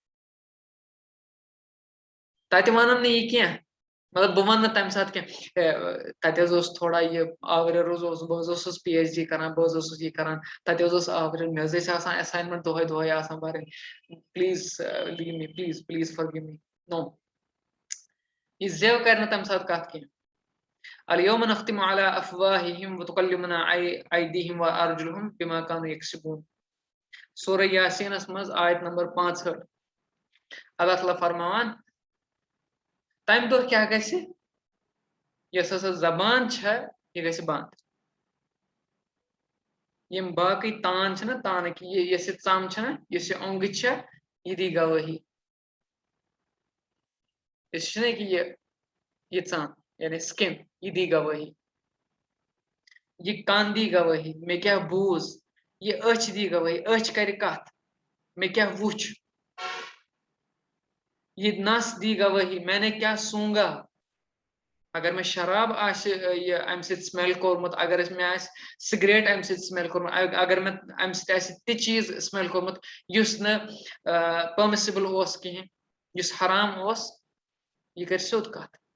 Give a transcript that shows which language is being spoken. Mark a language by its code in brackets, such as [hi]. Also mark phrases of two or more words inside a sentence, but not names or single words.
[ks] تتہِ ونن نہٕ یہِ کینٛہہ مطلب بہٕ ونہٕ نہٕ تمہِ ساتہٕ کینٛہہ تتہِ حظ اوس تھوڑا یہِ آوریر حظ اوسُس بہٕ حظ اوسُس پی ایچ ڈی کران بہٕ حظ اوسُس یہِ کران تتہِ حظ اوس آوریر مےٚ حظ ٲسۍ آسان ایساینمنٹ دۄہے آسان برٕنۍ [en] please leave me please forgive me no [ks] یہِ زیو کرِ نہٕ تمہِ ساتہٕ کتھ کینٛہہ [ar] اليوم نختم على افواههم وتكلمنا ايديهم وارجلهم بما كانوا يكسبون [ks] سورہ یاسینس منٛز آیت نمبر 65 اللہ تعالیٰ فرماوان تمہِ دۄہ کیٛاہ گژھِ یۄس ہسا زبان چھےٚ یہِ گژھِ بنٛد یِم باقٕے تان چھِنہ تانٕکۍ یۄس یہِ ژم چھےٚ نہ یُس یہِ اوٚنٛگٕج چھےٚ یہِ دی گوٲہی یُس چھُنہ کہِ یہِ ژم یعنی سِکِن یہِ دی گوٲہی یہِ کن دی گوٲہی مےٚ کیٛاہ بوٗز یہِ أچھ دی گوٲہی أچھ کرِ کتھ مےٚ کیٛاہ وُچھ یہِ نس دی گوٲہی [ur] میں نے [ks] کیٛاہ سونٛگا اگر مےٚ شراب آسہِ یہِ امہِ سۭتۍ سمیل کوٚرمُت اگر مےٚ آسہِ سِگریٹ امہِ سۭتۍ سمیل کوٚرمُت اگر مےٚ امہِ سۭتۍ آسہِ تہِ چیٖز سمیل کوٚرمُت یُس نہٕ پٔرمِسِبل اوس کِہینۍ یُس حرام اوس یہِ کرِ سیوٚد کتھ